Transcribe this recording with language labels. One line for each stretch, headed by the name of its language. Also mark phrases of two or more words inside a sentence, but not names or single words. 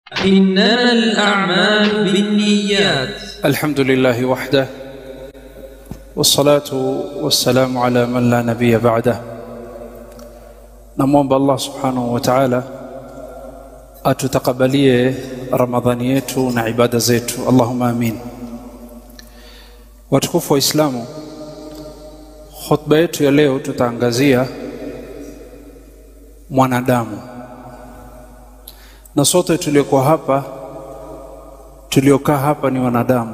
Arabic: إنما الأعمال بالنيات. الحمد لله وحده والصلاة والسلام على من لا نبي بعده.
Swahili: نموomba
Arabic: الله سبحانه وتعالى
Swahili: atutakabalie Ramadhani yetu na ibada zetu,
Arabic: اللهم آمين.
Swahili: Watukufu wa Islamu, khutba yetu ya leo tutaangazia mwanadamu, na sote tuliokaa hapa ni wanadamu.